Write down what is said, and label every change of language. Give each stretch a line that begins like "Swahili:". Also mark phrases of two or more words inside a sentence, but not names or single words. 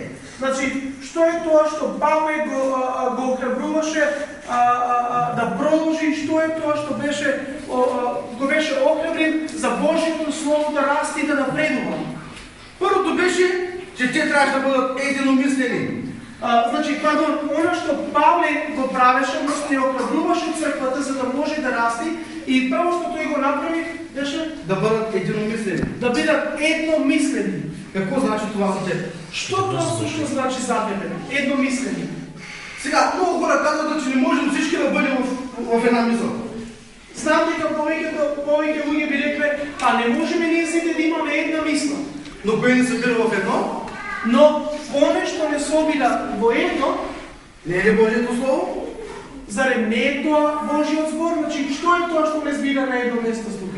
Macedonian: Значи, што е тоа што Павел го охрабруваше да продолжи, што е тоа што го беше охрабрен за Божието Слово да расте и да напредува?
Bulgarian: Първото беше, че те трябваше да бъдат единомислени.
Macedonian: Значи, она што Павле го правеше, не охрабруваше црквата за да може да расти, и прво што тој го направи беше
Bulgarian: да бъдат единомислени.
Macedonian: Да бидат едномислени.
Bulgarian: Какво значи това за теб? Що това всъщност значи за тебе?
Macedonian: Едномислени.
Bulgarian: Сега, много хора казват, че не можем всички да бъдем в една мисъл.
Macedonian: Знам дека повеќе луѓе би рекле, не можеме ние сите да имаме една мисла.
Bulgarian: Но кое не събира в едно?
Macedonian: Но оне што не собира во едно,
Bulgarian: не е ли Божието Слово?
Macedonian: Зарем не е тоа Божиот збор? Значи, што е тоа што ме збира на едно место тука?